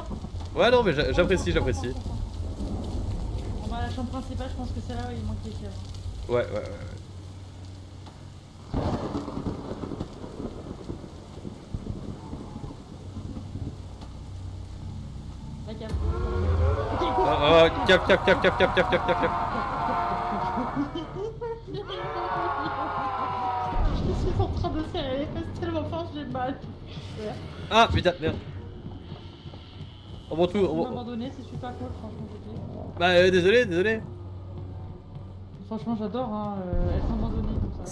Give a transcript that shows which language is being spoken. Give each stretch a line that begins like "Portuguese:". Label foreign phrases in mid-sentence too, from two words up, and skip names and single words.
French: Ouais, non, mais j'apprécie, j'apprécie. On va à la chambre principale, je pense que c'est là où il manque les chèvres. Ouais, ouais, ouais. Ouais. La cave. Ah, ah, cap, cap, cap, cap, cap, cap, cap, cap, cap. Je suis en train de serrer les fesses tellement fort, j'ai mal. Ah, putain, merde. On m'en tout. On m'a abandonné si je suis pas cool, franchement, je dis. Bah, désolé, désolé. Franchement, j'adore, hein, être abandonné comme ça.